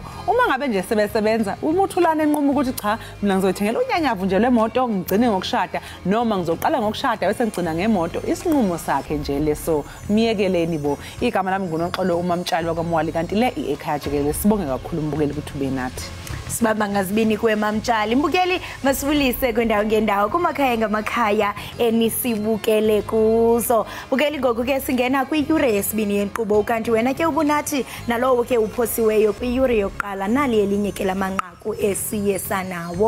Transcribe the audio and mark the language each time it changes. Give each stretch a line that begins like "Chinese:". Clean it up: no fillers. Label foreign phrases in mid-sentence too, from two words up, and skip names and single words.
Zulu: Uma ngabe nje sebesebenza umuthulane enqumo ukuthi cha mina ngizothengela unyanyavu nje lemoto ngigcine ngokushada noma ngizoqala ngokushada bese ngigcina ngemoto. Isinqumo sakhe nje leso miyekeleni bo. Igama lami nguNoxolo uMamtshali wakwaMwali kanti le Ekhaya Jikelele sibonge kakhulu umbukeli ukuthi ube nathi.
Xhosa: Sibaba ngazibini kweMamtshali mbukeli masibulise kwendawo ngendawo kumakhaya ngamakhaya enisibukele kuzo. Bukeli ngoku ke singena kwiyure yesibini yenkqubo kanti wena ke ubunathi nalowo ke uphosiweyo kwiyure yokuqala nali elinye ke lamanqaku esiyesa nawo.